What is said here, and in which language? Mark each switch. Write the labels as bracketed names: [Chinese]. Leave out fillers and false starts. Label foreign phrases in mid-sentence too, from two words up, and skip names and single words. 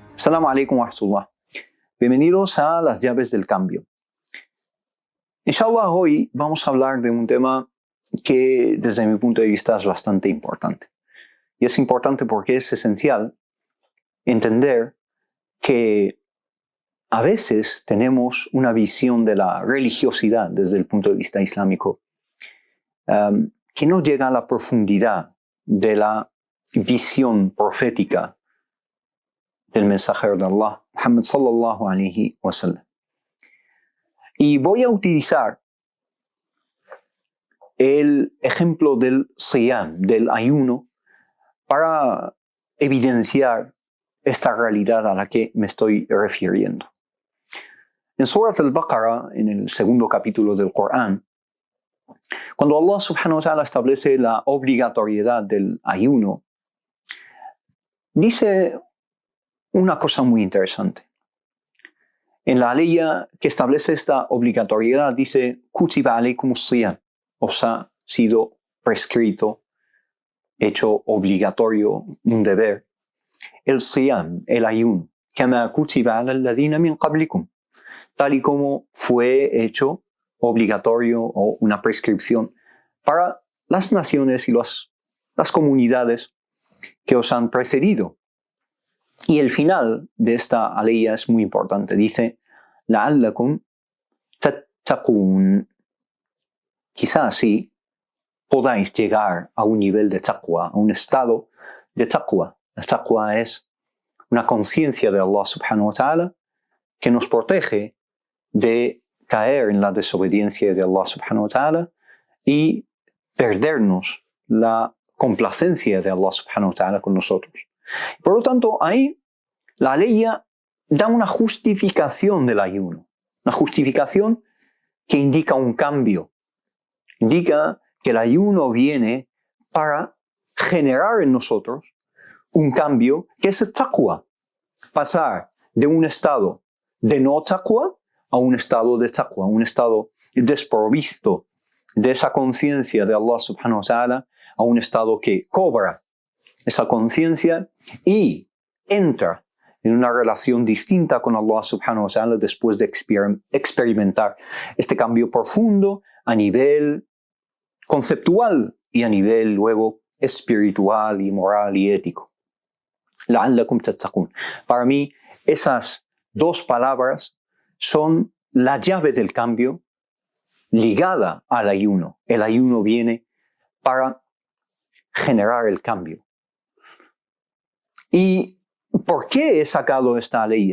[Arabic] السلام عليكم ورحمة الله. [Spanish] Bienvenidos a las llaves del cambio. Inshallah, hoy vamos a hablar de un tema que desde mi punto de vista es bastante importante. Y es importante porque es esencial entender que a veces tenemos una visión de la religiosidad desde el punto de vista islámico que no llega a la profundidad de la visión profética del mensajero de Allah, Muhammad [Arabic] صلى الله عليه وسلم. [Spanish] Y voy a utilizar el ejemplo del siyam, del ayuno, para evidenciar esta realidad a la que me estoy refiriendo. En Surat al-Baqarah, en el segundo capítulo del Corán, cuando Allah [Arabic] سبحانه وتعالى [Spanish] establece la obligatoriedad del ayuno, dice una cosa muy interesante. En la ley que establece esta obligatoriedad dice [Arabic] كتب عليكم الصيام, [Spanish] os ha sido prescrito, hecho obligatorio, un deber, el siyam, el ayuno, [Arabic] كما كتب على الذين من قبلكم, [Spanish] tal y como fue hecho obligatorio o una prescripción para las naciones y las comunidades que os han precedido. Y el final de esta aleya es muy importante. Dice, [Arabic] لعلكم تتقون. [Spanish] Quizás así podáis llegar a un nivel de taqwa, a un estado de taqwa. La taqwa es una conciencia de Allah [Arabic] سبحانه وتعالى [Spanish] que nos protege de caer en la desobediencia de Allah [Arabic] سبحانه وتعالى [Spanish] y perdernos la complacencia de Allah [Arabic] سبحانه وتعالى [Spanish] con nosotros. Por lo tanto, ahí la ley da una justificación del ayuno, una justificación que indica un cambio. Indica que el ayuno viene para generar en nosotros un cambio que es el taqwa. Pasar de un estado de no taqwa a un estado de taqwa, un estado desprovisto de esa conciencia de Allah [Arabic] سبحانه وتعالى, [Spanish] a un estado que cobra esa conciencia y entra en una relación distinta con Allah [Arabic] سبحانه وتعالى [Spanish] después de experimentar este cambio profundo a nivel conceptual y a nivel luego espiritual y moral y ético. [Arabic] لعلكم تتقون. [Spanish] Para mí, esas dos palabras son la llave del cambio ligada al ayuno. El ayuno viene para generar el cambio. ¿Y por qué he sacado esta ley?